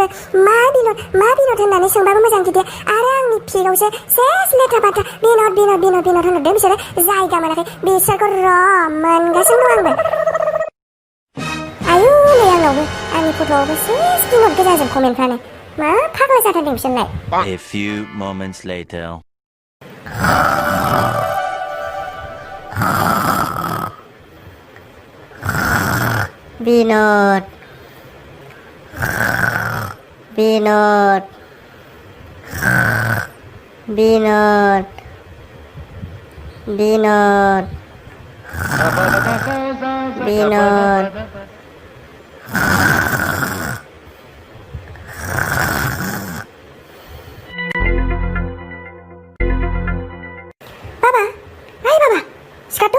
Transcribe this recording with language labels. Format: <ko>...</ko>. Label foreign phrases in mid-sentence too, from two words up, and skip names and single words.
<brx>मा बिनद होननानै सोंबाबो मोजां खिथाया, आरो आंनि फिगावसो सेस लेथ्रा बाथ्रा बिनद होनहरदों बिसोरो। जायगा मोनाखै बिसोरखौ, र' मोनगासिनो दं आंबो। आयु, नै आंनावबो आंनि फट'आवबो सेस बिनद गोजाजोब कमेन्टफ्रानो। मा फाग्ला जाथारदों बिसोरलाय।</brx> <en>A few moments later.</en> <brx>बिनोद बिनोद बिनोद बिनोद बिनोद बाबा बाबा सिखारथ'</brx>